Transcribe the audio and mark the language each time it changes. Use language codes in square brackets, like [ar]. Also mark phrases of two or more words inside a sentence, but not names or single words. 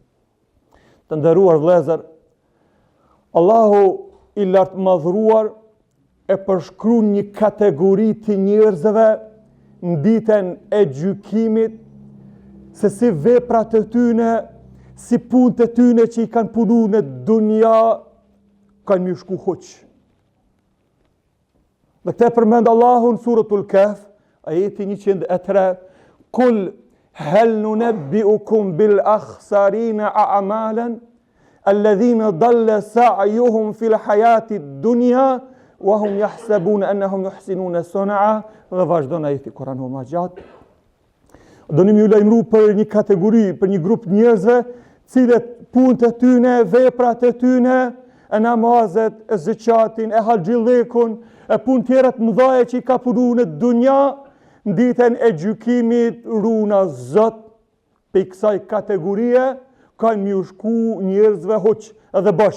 [sq] Të nderuar vëllezër, Allahu i lartë madhruar e përshkruan një kategori të njerëzve në ditën e gjykimit, se si veprat e tyre, si punët e tyre që i kanë punu në dunja, kanë më shku hoq. Dhe këtë përmend Allahu në suratul Kahf, ajeti 103, [ar] قل هل ننبئكم بالأخسرين أعمالا الذين ضل سعيهم في الحياة الدنيا وهم يحسبون أنهم يحسنون صنعا, [sq] dhe vazhdon ajeti Kur'anit më gjatë. Donim ju lajmëru për një kategori, për një grup njerëzve, cilët punët e tyre, veprat e tyre, e namazet, e zëqatin, e haxhillekun, e punë tjera të mëdha që i ka punu në dunja, në ditën e gjykimit runa Zot, pe kësaj kategorie, kanë më shku njerëzve hoq edhe bosh.